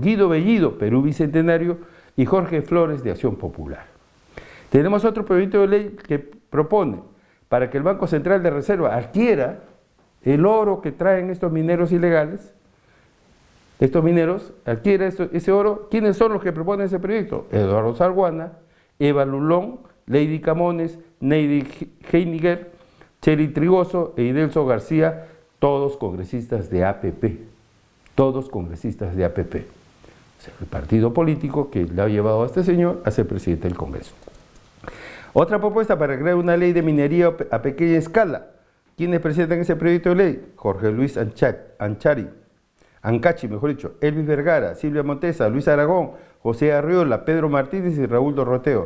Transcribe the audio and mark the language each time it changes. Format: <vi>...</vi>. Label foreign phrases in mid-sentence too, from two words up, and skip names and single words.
<es>Guido Bellido, Perú Bicentenario. Y Jorge Flores, de Acción Popular. Tenemos otro proyecto de ley que propone para que el Banco Central de Reserva adquiera el oro que traen estos mineros ilegales. Estos mineros adquieren ese oro. ¿Quiénes son los que proponen ese proyecto? Eduardo Salguana, Eva Lulón, Lady Camones, Neidy Heiniger, Chely Trigoso e Idelso García, todos congresistas de APP. Todos congresistas de APP. O sea, el partido político que le ha llevado a este señor a ser presidente del Congreso. Otra propuesta para crear una ley de minería a pequeña escala. ¿Quiénes presentan ese proyecto de ley? Jorge Luis Ancachi, Elvis Vergara, Silvia Montesa, Luis Aragón, José Arriola, Pedro Martínez y Raúl Dorroteo.</es>